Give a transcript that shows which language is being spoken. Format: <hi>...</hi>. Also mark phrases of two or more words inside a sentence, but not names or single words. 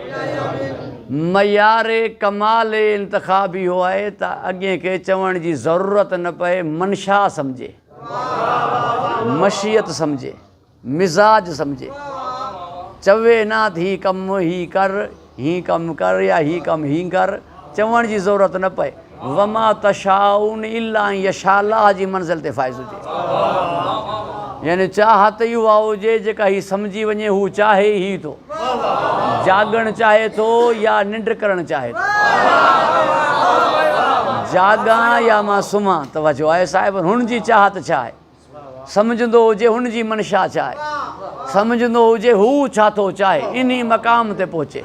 <sd>मयार कमाल इंतिखाब इहो आहे त अॻे खे चवण जी ज़रूरत न पए, मनशा सम्झे, मशीयत सम्झे, मिज़ाज सम्झे, चवे ना त हीउ कमु हीउ कर, हीउ कमु कर या हीउ कमु हीउ कर, चवण जी ज़रूरत न पए।</sd> <ar>وما تشاؤون إلا أن يشاء الله</ar> <sd>जी मंज़िल ते फ़ाइज़ हुजे, यानी चाहत इहा हुजे जेका हीउ सम्झी वञे हू चाहे ई थो, जागणु चाहे थो या निंड करणु चाहे थो, जागां या मां सुम्हां। तवजो आहे साहिब, हुन जी चाहत छा आहे, सम्झंदो हुजे हुन जी मनशा छा आहे, सम्झंदो हुजे हू छा थो चाहे, इन मक़ाम ते पहुचे।</sd>